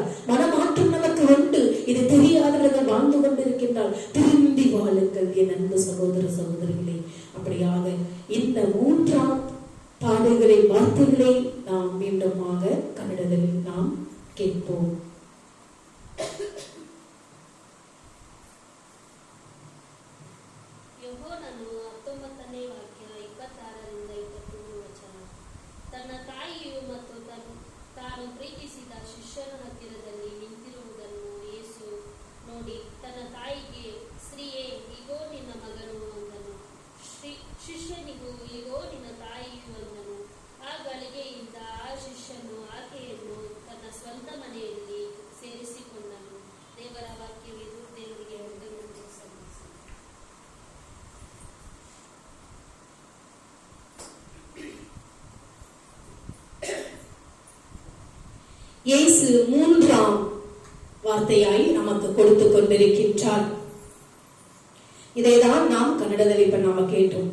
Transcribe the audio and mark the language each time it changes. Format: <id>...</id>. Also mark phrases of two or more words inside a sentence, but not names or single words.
<ta>மனமாற்றம் நமக்கு உண்டு. இது தெரியாதவர்கள் வாழ்ந்து கொண்டிருக்கின்றார். திரும்பி வாழுங்கள் என் அன்பு சகோதர சகோதரிகளே. அப்படியாக இந்த 3ஆம் பாடல்களை, வார்த்தைகளை நாம் மீண்டுமாக கன்னடத்தில் நாம் கேட்போம்.</ta> <kn>ತನ್ನ ತಾಯಿಯು ಮತ್ತು ತಾನು ಪ್ರೀತಿಸಿದ ಶಿಷ್ಯನ ಹತ್ತಿರದಲ್ಲಿ ನಿಂತಿರುವುದನ್ನು ಯೇಸು ನೋಡಿ ತನ್ನ ತಾಯಿಗೆ, ಸ್ತ್ರೀಯೇ, ಇಗೋ ನಿನ್ನ ಮಗನು ಅಂದನು. ಶಿಷ್ಯನಿಗೂ, ಇಗೋ ನಿನ್ನ ತಾಯಿಯು ಅಂದನು. ಆ ಗಳಿಗೆಯಿಂದ ಆ ಶಿಷ್ಯನು ಆಕೆಯನ್ನು ತನ್ನ ಸ್ವಂತ ಮನೆಯಲ್ಲಿ ಸೇರಿಸಿಕೊಂಡನು. ದೇವರ ವಾಕ್ಯವಿದು. ದೇವರಿಗೆ ವಂದನೆಗಳು ಸಲ್ಲಿಸಿ.</kn> <ta>இயேசு 3ஆம் வார்த்தையாய் நமக்கு கொடுத்து கொண்டிருக்கின்றார். இதைதான் நாம் கன்னடத்தில் இப்ப நாம கேட்டோம்.</ta>